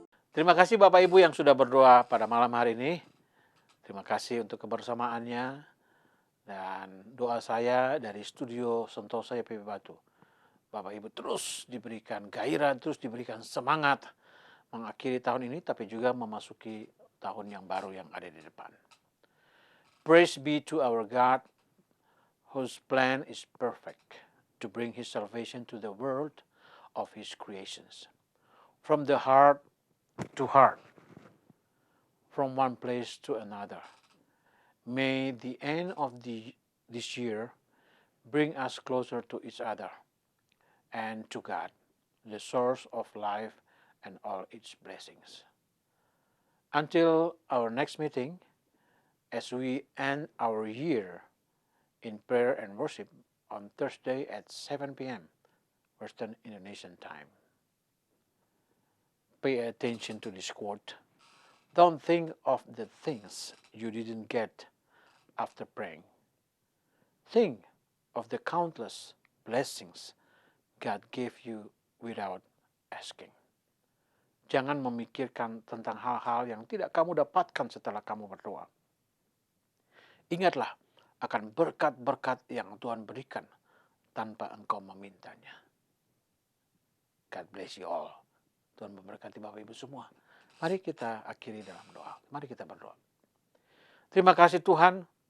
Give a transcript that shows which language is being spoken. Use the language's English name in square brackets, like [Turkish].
[Indonesian] Terima kasih Bapak Ibu yang sudah berdoa pada malam hari ini. Terima kasih untuk kebersamaannya. Dan doa saya dari studio Sentosa YPB Batu. Bapak Ibu terus diberikan gairah, terus diberikan semangat mengakhiri tahun ini, tapi juga memasuki tahun yang baru yang ada di depan. [English] Praise be to our God, whose plan is perfect, to bring His salvation to the world of His creations. From the heart to heart, from one place to another. May the end of this year bring us closer to each other and to God, the source of life and all its blessings. Until our next meeting, as we end our year in prayer and worship on Thursday at 7 p.m. Western Indonesian time. Pay attention to this quote. Don't think of the things you didn't get after praying. Think of the countless blessings God gave you without asking. [Indonesian] Jangan memikirkan tentang hal-hal yang tidak kamu dapatkan setelah kamu berdoa. Ingatlah akan berkat-berkat yang Tuhan berikan tanpa engkau memintanya. [English] God bless you all. [Indonesian] Tuhan memberkati Bapak Ibu semua. Mari kita akhiri dalam doa. Mari kita berdoa. Terima kasih Tuhan.